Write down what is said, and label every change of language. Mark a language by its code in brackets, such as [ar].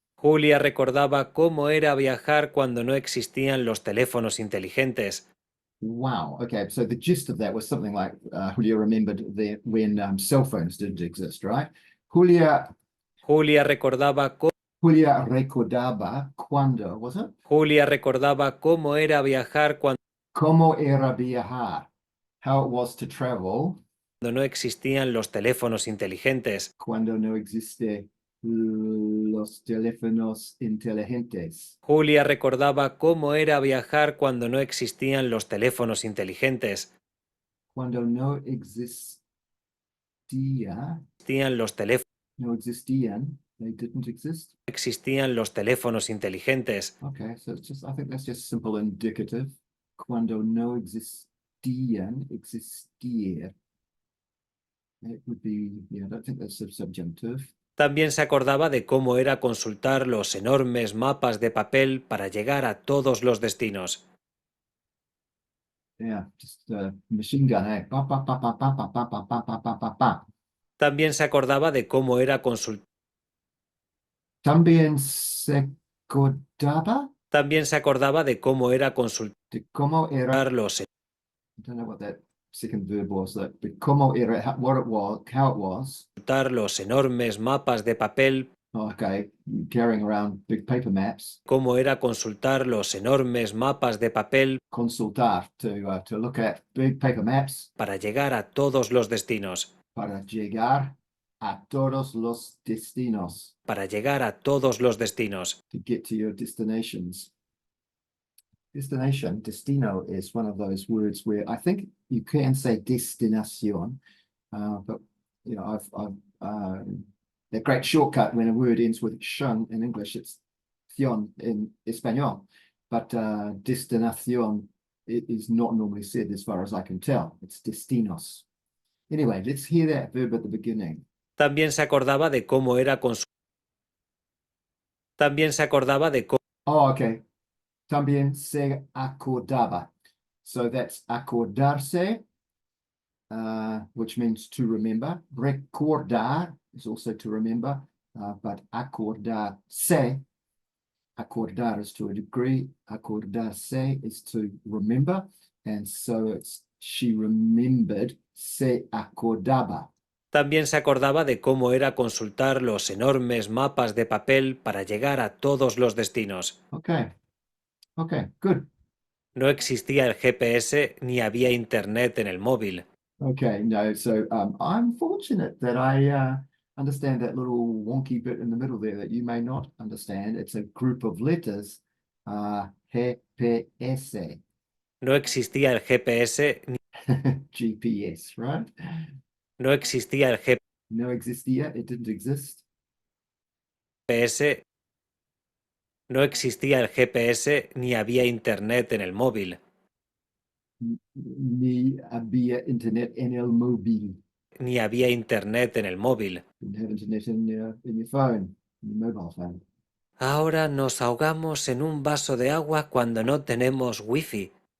[es] Julia recordaba cómo era viajar cuando no existían los teléfonos inteligentes. [en] Wow. Okay. So the gist of that was something like Julia remembered when cell phones didn't exist, right? [es] Julia recordaba [en] cuando, was it? [es] Julia recordaba cómo era viajar cuando Cómo era viajar. [en] How it was to travel [es] no existían los teléfonos inteligentes. cuando no existe los teléfonos inteligentes. Julia recordaba cómo era viajar cuando no existían los teléfonos inteligentes. Cuando no existía, Existían los teléfonos. no existían, [en] they didn't exist. [es] Existían los teléfonos inteligentes. [en] Okay, so it's just, I think that's just simple indicative. [es] Cuando no existían, existir. [en] It would be, yeah, I don't think that's subjunctive. [es] También se acordaba de cómo era consultar los enormes mapas de papel para llegar a todos los destinos. [en] Yeah, just machine gun, eh? Pa, pa, pa, pa, pa, pa, pa, pa, pa, pa, pa, pa, pa. [es] También se acordaba de cómo era consultar. También se acordaba También se acordaba de cómo era consultar de cómo era, los [en] I don't know what that second verb was, but [es] cómo era, [en] what it was, how it was. [es] los enormes mapas de papel. [en] Okay, carrying around big paper maps. [es] Cómo era consultar los enormes mapas de papel. [en] Consultar, to look at big paper maps. [es] Para llegar a todos los destinos. Para llegar a todos los destinos. Para llegar a todos los destinos. [en] To get to your destinations. Destination, destino is one of those words where I think you can say destinación, but you know, that great shortcut when a word ends with shun in English, it's ción in Espanol, but destinación is not normally said as far as I can tell. It's destinos. Anyway, let's hear that verb at the beginning. [es] También se acordaba de cómo era consultar. También se acordaba de cómo. [en] Oh, okay. [es] También se acordaba. [en] So that's acordarse, which means to remember. Recordar is also to remember, but acordarse, acordar is to a degree, acordarse is to remember, and so it's she remembered, [es] se acordaba. También se acordaba de cómo era consultar los enormes mapas de papel para llegar a todos los destinos. [en] Okay, okay, good. [es] No existía el GPS ni había internet en el móvil. [en] Okay, no, so I'm fortunate that I understand that little wonky bit in the middle there that you may not understand. It's a group of letters, GPS. [es] No existía el GPS ni. [en] GPS, right? [es] No existía el GPS. No existía, it didn't exist. No existía el GPS ni había internet en el móvil. Ni había internet en el móvil. Ni había internet en el móvil. [en] Didn't have internet in your phone, in your mobile phone. [es] Ahora nos ahogamos en un vaso de agua cuando no tenemos wifi.